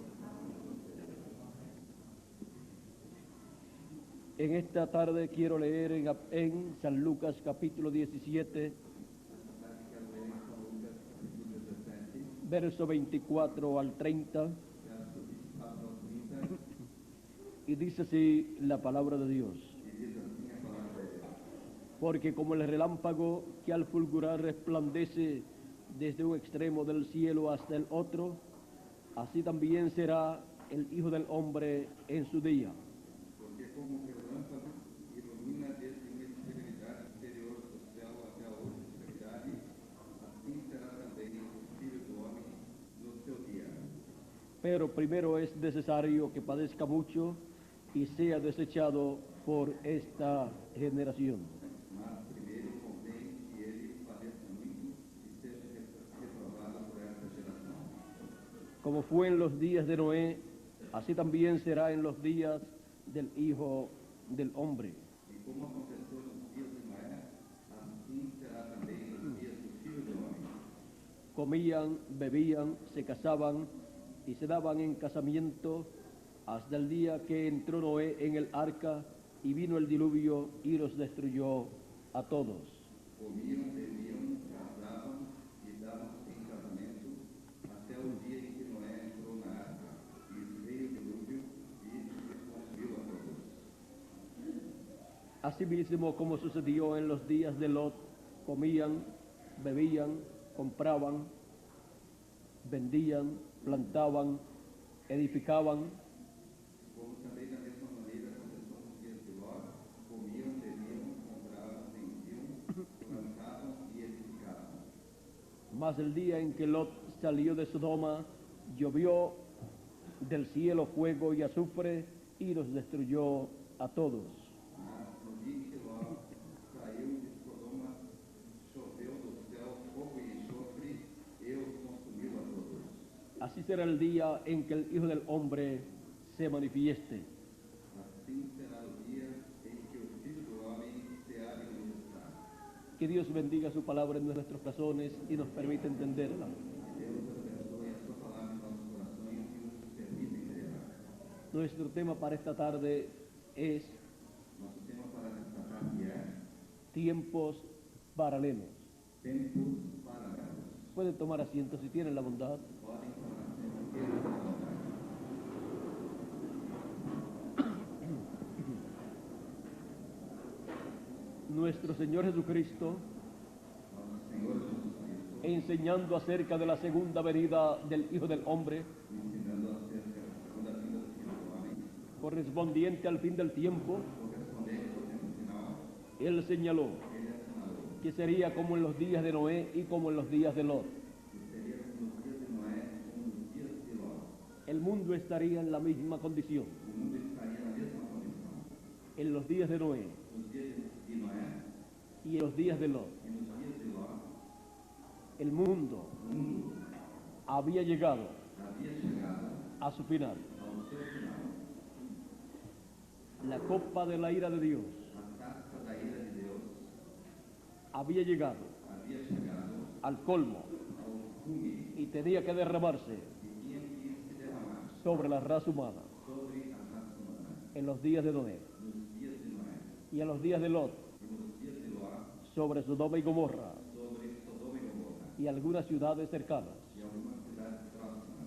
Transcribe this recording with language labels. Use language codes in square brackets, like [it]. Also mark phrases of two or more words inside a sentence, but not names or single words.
[es] En esta tarde quiero leer en San Lucas capítulo 17, verso 24 al 30, y dice así la palabra de Dios. Porque como el relámpago que al fulgurar resplandece desde un extremo del cielo hasta el otro, así también será el Hijo del Hombre en su día. [pt] Porque como que o relâmpago ilumina desde uma extremidade inferior do céu até a outra extremidade, assim será também o Filho do Homem no seu dia. [es] Pero primero es necesario que padezca mucho y sea desechado por esta generación. [pt] Mas primeiro convém que ele padeça muito e seja reprovado por esta geração. [es] Como fue en los días de Noé, así también será en los días del Hijo del Hombre. [pt] E como aconteceu nos dias de Noé, assim será também nos dias do Filho do Homem. [es] Comían, bebían, se casaban y se daban en casamiento hasta el día que entró Noé en el arca y vino el diluvio y los destruyó a todos. [pt] Comiam, bebiam, casavam e davam-se em casamento até o dia em que Noé entrou na arca e veio o dilúvio e os consumiu a todos. [es] Asimismo, como sucedió en los días de Lot, comían, bebían, compraban, vendían, plantaban, edificaban, [pt] Como também da mesma maneira aconteceu nos dias de Ló, comiam, bebiam, compravam, vendiam, plantavam e edificavam. [es] mas el día en que Lot salió de Sodoma, llovió del cielo fuego y azufre y los destruyó a todos. [pt] Mas no dia em que Ló saiu de Sodoma, choveu do céu fogo e enxofre e os consumiu a todos. [es] Así será el día en que el Hijo del Hombre se manifieste. [pt] Assim será o dia em que o Filho do Homem se há de manifestar. [es] Que Dios bendiga su palabra en nuestros corazones y nos permita entenderla. [pt] Que Deus abençoe a sua palavra em nossos corações e nos permita entender. [es] Nuestro tema para esta tarde es [pt] Nosso tema para esta tarde é [es] tiempos paralelos. [pt] tempos paralelos. [es] Pueden tomar asiento si tienen la bondad. [pt] Podem tomar sempre a vontade. [es] Nuestro Señor Jesucristo, [pt] Nosso Senhor Jesus Cristo, [es] enseñando acerca de la segunda venida del Hijo del Hombre, [pt] ensinando acerca da segunda vinda do Filho do Homem, [es] correspondiente al fin del tiempo, [pt] correspondente ao tempo final, [es] Él señaló [pt] ele assinalou [es] que sería como en los días de Noé y como en los días de Lot. [pt] que seria como nos dias de Noé, como nos dias de Ló. [es] El mundo estaría en la misma condición. [pt] O mundo estaria na mesma condição. [es] En los días de Noé [pt] Nos dias de Noé [es] y en los días de Lot, [pt] e nos dias de Ló, [es] el mundo [pt] o mundo [es] había llegado [pt] havia chegado [es] a su final. [pt] ao seu final. [es] La copa de la ira de Dios [pt] A taça da ira de Deus [es] había llegado [pt] havia chegado [es] al colmo [pt] ao cume [es] y tenía que derramarse [pt] e tinha que se derramar [es] sobre la raza humana [pt] sobre a raça humana. [es] en los días de Noé [pt] Nos dias de Noé [es] y en los días de Lot [pt] e nos dias de Ló, [es] sobre Sodoma y Gomorra [pt] sobre Sodoma e Gomorra [es] y algunas ciudades cercanas. [pt] e algumas cidades próximas.